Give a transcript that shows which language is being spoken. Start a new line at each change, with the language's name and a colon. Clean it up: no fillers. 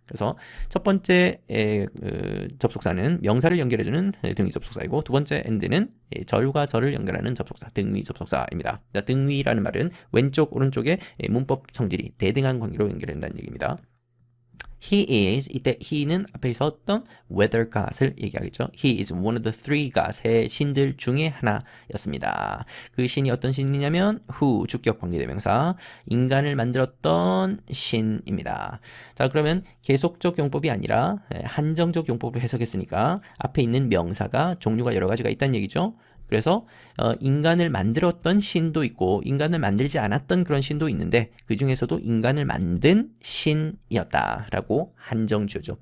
Korean: 그래서 첫 번째 접속사는 명사를 연결해주는 등위 접속사이고 두 번째 and는 절과 절을 연결하는 접속사 등위 접속사입니다. 자, 등위라는 말은 왼쪽 오른쪽에 문법 성질이 대등한 관계로 연결된다는 얘기입니다. He is, 이때 he는 앞에 있었던 weather god을 얘기하겠죠.
English: He is one of the three gods,
Korean: 세 신들 중에 하나였습니다. 그 신이 어떤 신이냐면 who, 주격 관계대명사, 인간을 만들었던 신입니다. 자, 그러면 계속적 용법이 아니라 한정적 용법을 해석했으니까 앞에 있는 명사가 종류가 여러 가지가 있다는 얘기죠. 그래서 인간을 만들었던 신도 있고 인간을 만들지 않았던 그런 신도 있는데 그 중에서도 인간을 만든 신이었다라고 한정 지어줘.